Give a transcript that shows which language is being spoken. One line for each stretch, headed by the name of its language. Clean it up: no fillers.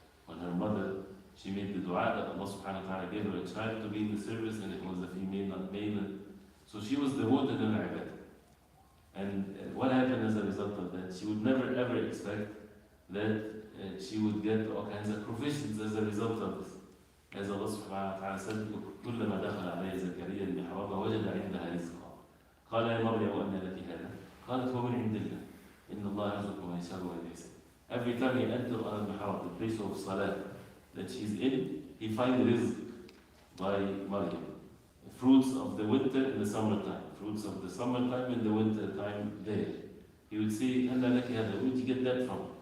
English: When her mother, she made the dua that Allah subhanahu wa ta'ala gave her a child to be in the service, and it was a female, not male. So she was devoted in her ibadah. And what happened as a result of that? She would never ever expect that she would get all kinds of provisions as a result of this. As Allah subhanahu wa ta'ala said,
Arabic: كلما دخل علي زكريا المحراب وجد عندها رزقا قال يا مريم أنى لك هذا قالت هو من عند الله إن الله يرزق من يشاء ويهدي.
English: Every time he entered on al-mihrab, the place of salah that she's in, he finds rizq by Maryam. Fruits of the winter in the summertime, fruits of the summertime in the winter time there. He would say,
Arabic: أنى لك هذا,
English: where did you get that from?